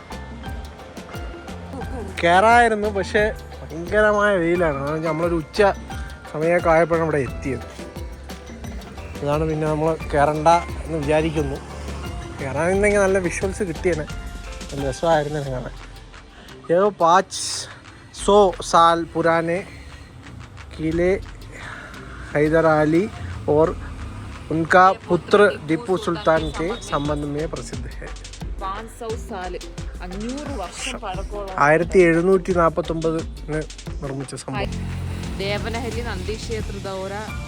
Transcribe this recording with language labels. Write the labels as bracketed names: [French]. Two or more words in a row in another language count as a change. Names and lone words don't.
[Malayalam] കയറായിരുന്നു, പക്ഷെ ഭയങ്കരമായ വെയിലാണ്. നമ്മളൊരു ഉച്ച സമയമൊക്കെ ആയപ്പോഴാണ് ഇവിടെ എത്തിയത്. ഇതാണ് പിന്നെ നമ്മൾ കയറണ്ട എന്ന് വിചാരിക്കുന്നു. കയറാനെങ്കിൽ നല്ല വിഷ്വൽസ് കിട്ടിയേനെ, നല്ല രസമായിരുന്നു കാണാൻ. [Hindi] ये 500 साल पुराने किले हैदर अली और उनका पुत्र टीपू सुल्तान के संबंध में प्रसिद्ध है. [Malayalam] 500 साल 500 വർഷം പഴക്കമുള്ള 1749 നിർമ്മിച്ച സംഭവം. ദേവനഹല്ലി നന്ദി ക്ഷേത്ര ദൗര